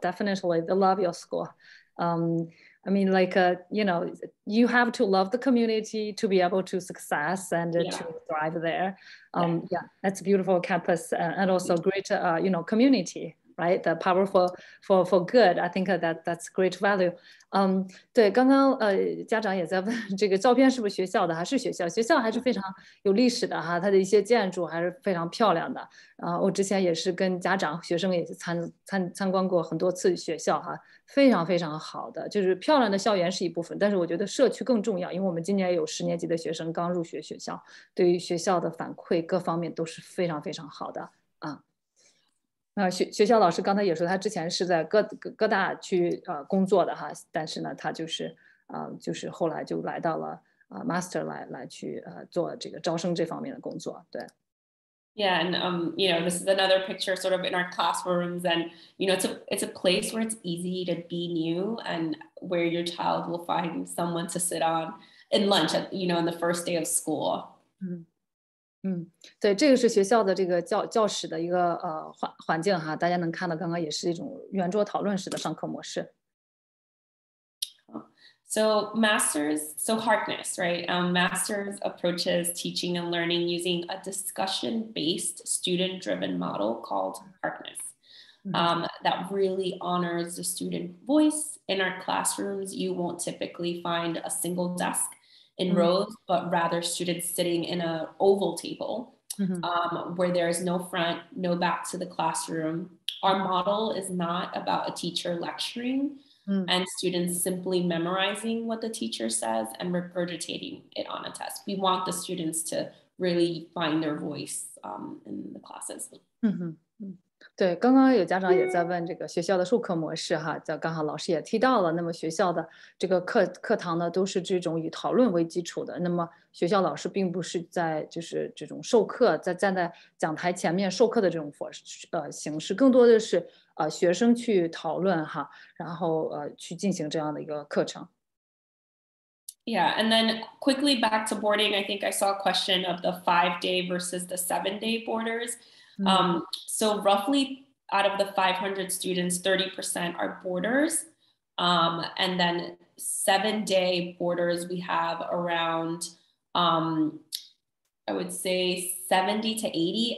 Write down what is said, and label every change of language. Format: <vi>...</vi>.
<en>Definitely, they love your school. I mean, like, you know, you have to love the community to be able to success and to thrive there. Yeah, that's a beautiful campus and also great, you know, community, right? The powerful for good. I think that's great value.</en> <zh>对，刚刚家长也在问这个照片是不是学校的？还是学校？学校还是非常有历史的哈，它的一些建筑还是非常漂亮的。我之前也是跟家长、学生也是参观过很多次学校哈，非常非常好的。就是漂亮的校园是一部分，但是我觉得社区更重要，因为我们今年有10年级的学生刚入学学校，对于学校的反馈各方面都是非常非常好的啊。学校老师刚才也说，他之前是在各大去工作的哈，但是呢，他就是后来就来到了master 来去做这个招生这方面的工作，对。</zh> <en>Yeah, and you know, this is another picture sort of in our classrooms, and you know, it's a place where it's easy to be new, and where your child will find someone to sit on in lunch at, you know, in the first day of school.</en> <zh>对，这个是学校的这个教室的一个环境哈，大家能看到，刚刚也是一种圆桌讨论式的上课模式。</zh> <en>So Harkness, right? Masters approaches teaching and learning using a discussion-based, student-driven model called Harkness. That really honors the student voice. In our classrooms, you won't typically find a single desk in rows, but rather students sitting in an oval table where there is no front, no back to the classroom. Our model is not about a teacher lecturing and students simply memorizing what the teacher says and regurgitating it on a test. We want the students to really find their voice in the classes.</en> <zh>对，刚刚有家长也在问这个学校的授课模式哈，刚好老师也提到了。那么学校的这个课堂呢，都是这种以讨论为基础的。那么学校老师并不是在就是这种授课，站在讲台前面授课的这种形式，更多的是学生去讨论哈，然后去进行这样的一个课程。</zh> <en>Yeah, and then quickly back to boarding, I think I saw a question of the 5-day versus the 7-day boarders. So roughly out of the 500 students, 30% are boarders. And then 7-day boarders, we have around, I would say 70 to 80.</en>